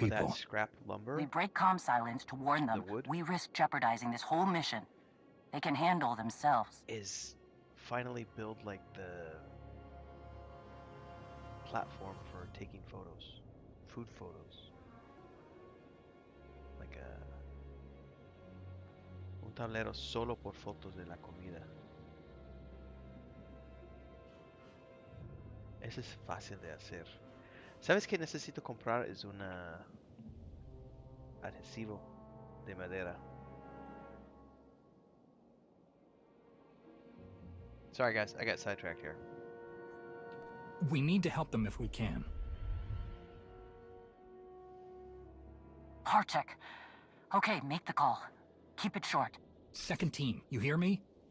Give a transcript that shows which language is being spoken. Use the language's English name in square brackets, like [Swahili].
[English] people. Of that scrap lumber. We break comm silence to warn them. We risk jeopardizing this whole mission. They can handle themselves. Is finally build, like, the platform for taking photos. Food photos. [Spanish] Like un tablero solo por fotos de la comida. Eso es fácil de hacer. ¿Sabes qué necesito comprar? Es un adhesivo de madera. [English] Sorry guys, I got sidetracked here. We need to help them if we can. Harcheck. Okay, make the call. Keep it short. Second team, you hear me?